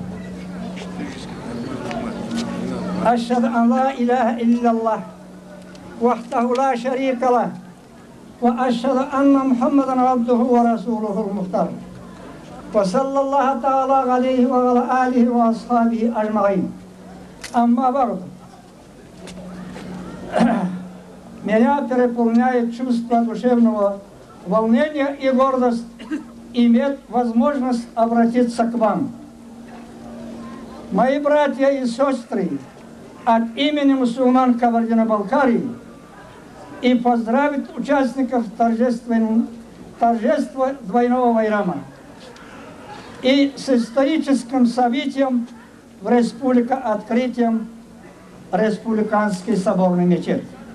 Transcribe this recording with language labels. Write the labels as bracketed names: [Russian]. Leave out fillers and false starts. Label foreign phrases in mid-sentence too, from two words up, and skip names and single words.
[Arabic] أشهد أن لا إله إلا الله وحده لا شريك له وأشهد أن محمدا عبده ورسوله المختار وصلى الله تعالى عليه وعلى آله وأصحابه أجمعين. أما بعد, [Russian] меня переполняет чувство душевного волнение и гордость иметь возможность обратиться к вам. Мои братья и сестры, от имени мусульман Кабардино-Балкарии и поздравить участников торжества двойного байрама и с историческим событием в республике открытием Республиканской соборной мечети.